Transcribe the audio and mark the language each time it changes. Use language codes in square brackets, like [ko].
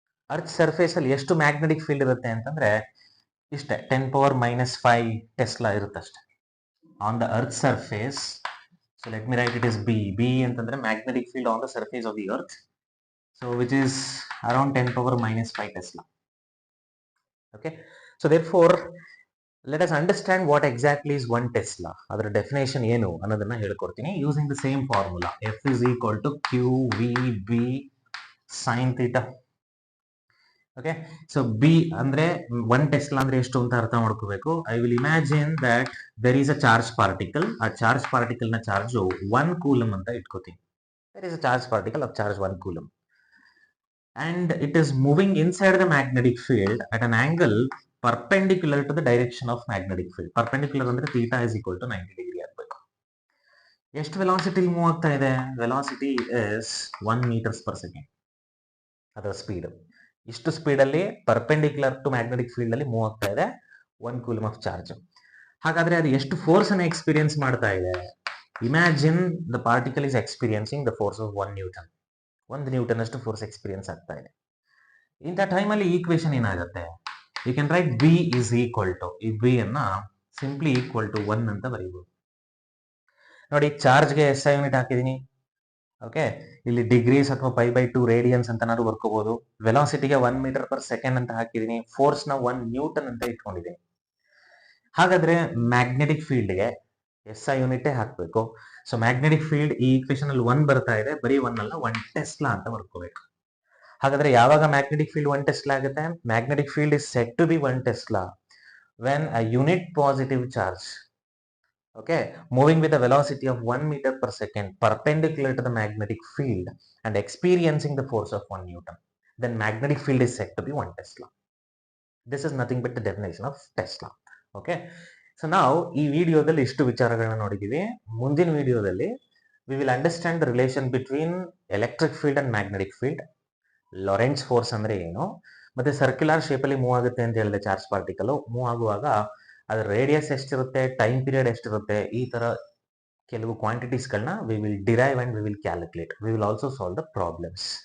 [kn] Earth surface ಅಲ್ಲಿ ಎಷ್ಟು magnetic field ಇರುತ್ತೆ ಅಂತಂದ್ರೆ ಇಷ್ಟೇ, 10⁻⁵ Tesla ಇರುತ್ತಷ್ಟೇ on the earth surface. [en] So let me write it is B ಅಂತಂದ್ರೆ magnetic field on the surface of the earth, so which is around 10⁻⁵ tesla. Okay, so therefore let us understand what exactly is 1 ಟೆಸ್ಲಾ. [kn] ಅದರ definition ಏನು ಅನ್ನೋದನ್ನ ಹೇಳ್ಕೊಡ್ತೀನಿ [en] Using the same formula, F is equal to QVB sin theta. [kn] Okay, so B ಅಂದ್ರೆ 1 Tesla ಅಂದ್ರೆ ಎಷ್ಟು ಅಂತ ಅರ್ಥ ಮಾಡ್ಕೋಬೇಕು. [en] I will imagine that there is a charge particle. [kn] ಆ ಚಾರ್ಜ್ ಪಾರ್ಟಿಕಲ್ ನ ಚಾರ್ಜ್ 1 ಕೂಲಮ್ ಅಂತ ಇಟ್ಕೋತೀನಿ. [en] There is a charge particle of charge 1 coulomb and it is moving inside the magnetic field at an angle perpendicular to the direction of magnetic field. [kn] Perpendicular ಅಂದ್ರೆ [en] theta is equal to 90 degree [kn] ಆಗಬೇಕು. ಎಷ್ಟು velocity move ಆಗ್ತಾ ಇದೆ? [en] Velocity is 1 meters per second. [kn] ಅದರ speed. ಇಷ್ಟು speed ಅಲ್ಲಿ perpendicular to magnetic field ಅಲ್ಲಿ move ಆಗ್ತಾ ಇದೆ 1 ಕೂಲಮ್ ಆಫ್ ಚಾರ್ಜ್. ಹಾಗಾದ್ರೆ ಅದು ಎಷ್ಟು ಫೋರ್ಸ್ ಅನ್ನು ಎಕ್ಸ್ಪೀರಿಯನ್ಸ್ ಮಾಡ್ತಾ ಇದೆ? [en] Imagine the particle is experiencing the force of 1 newton. [kn] 1 Newton ಅಷ್ಟು ಫೋರ್ಸ್ ಎಕ್ಸ್ಪೀರಿಯನ್ಸ್ ಆಗ್ತಾ ಇದೆ. ಇಂಥ ಟೈಮಲ್ಲಿ ಈಕ್ವೇಶನ್ ಏನಾಗುತ್ತೆ? [en] you can write B is equal to, [kn] ಈ ಬಿ ಅನ್ನ ಸಿಂಪ್ಲಿ ಈಕ್ವಲ್ ಟು 1 ಅಂತ ಬರೀಬಹುದು. ನೋಡಿ, ಚಾರ್ಜ್ಗೆ SI ಯೂನಿಟ್ ಹಾಕಿದೀನಿ. ಓಕೆ, ಇಲ್ಲಿ ಡಿಗ್ರೀಸ್ ಅಥವಾ π/2 ರೇಡಿಯನ್ಸ್ ಅಂತ ನಾನು ಬರ್ಕೋಬಹುದು. ವೆಲಾಸಿಟಿಗೆ 1 meter per second ಅಂತ ಹಾಕಿದೀನಿ. ಫೋರ್ಸ್ ನ 1 ನ್ಯೂಟನ್ ಅಂತ ಇಟ್ಕೊಂಡಿದ್ದೀನಿ. ಹಾಗಾದ್ರೆ ಮ್ಯಾಗ್ನೆಟಿಕ್ ಫೀಲ್ಡ್ಗೆ SI ಯೂನಿಟ್ ಹಾಕಬೇಕು. ಸೊ ಮ್ಯಾಗ್ನೆಟಿಕ್ ಫೀಲ್ಡ್ ಈ ಈಕ್ವೇಶನ್ ಅಲ್ಲಿ 1 ಬರ್ತಾ ಇದೆ, ಬರೀ 1 ಅಲ್ಲ 1 ಟೆಸ್ಲಾ ಅಂತ ಬರ್ಕೋಬೇಕು. ಹಾಗಾದ್ರೆ ಯಾವಾಗ ಮ್ಯಾಗ್ನೆಟಿಕ್ ಫೀಲ್ಡ್ 1 ಟೆಸ್ಲಾ ಆಗುತ್ತೆ? [en] Magnetic field is said to be 1 tesla when a unit positive charge, okay, moving with a velocity of 1 meter per second perpendicular to the magnetic field and experiencing the force of 1 newton, then magnetic field is said to be 1 tesla. This is nothing but the definition of Tesla. [kn] Okay, so now ಈ ವಿಡಿಯೋದಲ್ಲಿ ಇಷ್ಟು ವಿಚಾರಗಳನ್ನ ನೋಡಿದೀವಿ. ಮುಂದಿನ ವಿಡಿಯೋದಲ್ಲಿ [en] we will understand the relation between electric field and magnetic field, [kn] ಲಾರೆಂಟ್ಸ್ force ಅಂದ್ರೆ ಏನು, ಮತ್ತೆ ಸರ್ಕ್ಯುಲರ್ ಶೇಪ್ ಅಲ್ಲಿ ಮೂವ್ ಆಗುತ್ತೆ ಅಂತ ಹೇಳಿದೆ ಚಾರ್ಜ್ ಪಾರ್ಟಿಕಲ್. ಮೂವ್ ಆಗುವಾಗ ಅದರ ರೇಡಿಯಸ್ ಎಷ್ಟಿರುತ್ತೆ, ಟೈಮ್ ಪೀರಿಯಡ್ ಎಷ್ಟಿರುತ್ತೆ, ಈ ತರ ಕೆಲವು ಕ್ವಾಂಟಿಟೀಸ್ಗಳನ್ನ [en] We will derive and we will calculate. We will also solve the problems.